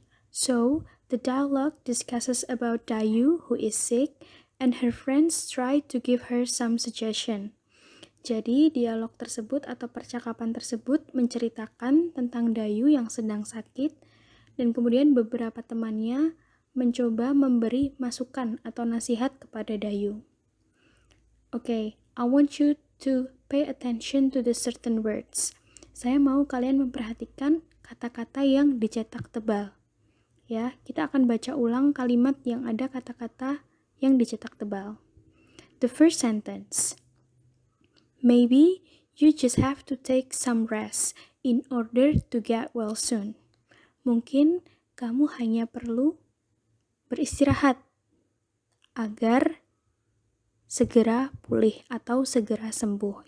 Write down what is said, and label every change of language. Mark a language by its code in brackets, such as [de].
[en] So, the dialogue discusses about Dayu who is sick and her friends try to give her some suggestion. [id] Jadi, dialog tersebut atau percakapan tersebut menceritakan tentang Dayu yang sedang sakit dan kemudian beberapa temannya mencoba memberi masukan atau nasihat kepada Dayu. [en] Okay, I want you to pay attention to the certain words. [id] Saya mau kalian memperhatikan kata-kata yang dicetak tebal. Ya, kita akan baca ulang kalimat yang ada kata-kata yang dicetak tebal. [en] The first sentence. Maybe you just have to take some rest in order to get well soon. [id] Mungkin kamu hanya perlu beristirahat agar segera pulih atau segera sembuh.